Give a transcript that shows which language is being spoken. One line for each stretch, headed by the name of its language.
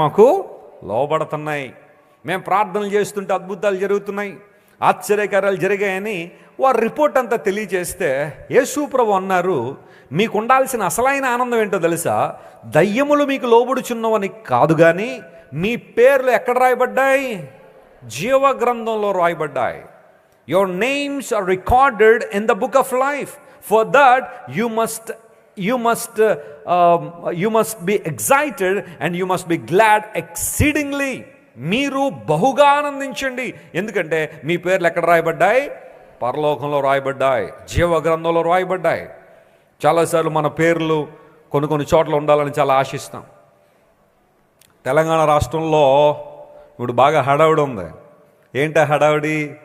Telugu: మాకు లోబడుతున్నాయి. మేము ప్రార్థనలు చేస్తుంటే అద్భుతాలు జరుగుతున్నాయి, ఆశ్చర్యకార్యాలు జరిగాయని వారు రిపోర్ట్ అంతా తెలియజేస్తే యేసు ప్రభు అన్నారు, మీకు ఉండాల్సిన అసలైన ఆనందం ఏంటో తెలుసా? దయ్యములు మీకు లోబడుచున్నవని కాదు, కానీ మీ పేర్లు ఎక్కడ రాయబడ్డాయి? జీవ గ్రంథంలో రాయబడ్డాయి.
English: Your names are recorded in the book of life. For that you must be excited and you must be glad exceedingly.
Telugu: మీరు బహుగా ఆనందించండి, ఎందుకంటే మీ పేర్లు ఎక్కడ రాయబడ్డాయి? పరలోకంలో రాయబడ్డాయి, జీవ గ్రంథంలో రాయబడ్డాయి. చాలాసార్లు మన పేర్లు కొన్ని చోట్ల ఉండాలని చాలా ఆశిస్తాం. తెలంగాణ రాష్ట్రంలో ఇప్పుడు బాగా హడావుడి ఉంది. ఏంటి హడావుడి?